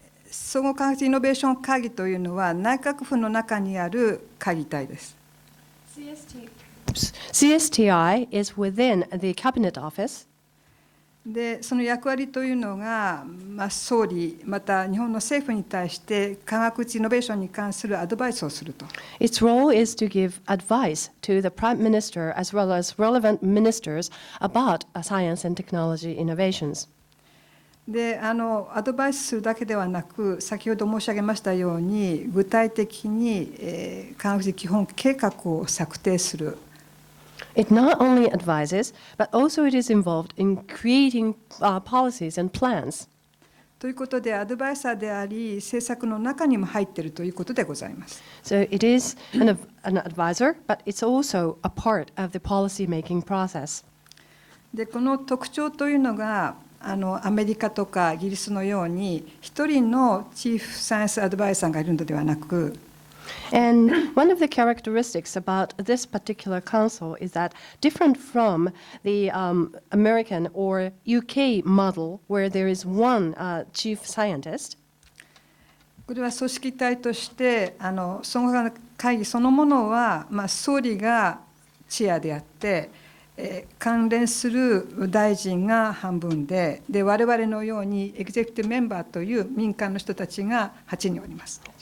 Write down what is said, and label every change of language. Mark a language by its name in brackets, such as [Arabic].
[Japanese] 総合科学イノベーション会議というのは内閣府の中にある会議体です。 [English] CSTI is within the Cabinet Office. [Japanese] でその役割というのが、総理また日本の政府に対して科学イノベーションに関するアドバイスをすると。 [English] Its role is to give advice to the Prime Minister as well as relevant ministers about science and technology innovations. [Japanese] でアドバイスするだけではなく、先ほど申し上げましたように具体的に、科学基本計画を策定する。 [English] It not only advises, but also it is involved in creating policies and plans. [Japanese] ということで、アドバイザーであり、政策の中にも入っているということでございます。 [English] So it is an advisor, but it's also a part of the policy-making process. [Japanese] でこの特徴というのが、アメリカとかイギリスのように、一人のチーフサイエンスアドバイザーがいるのではなく、 [English] And one of the characteristics about this particular council is that different from the American or UK model where there is one chief scientist, [Japanese] これは組織体として総合科学会議そのものは、総理がチェアであって、関連する大臣が半分で、我々のようにエグゼクティブメンバーという民間の人たちが8人おります。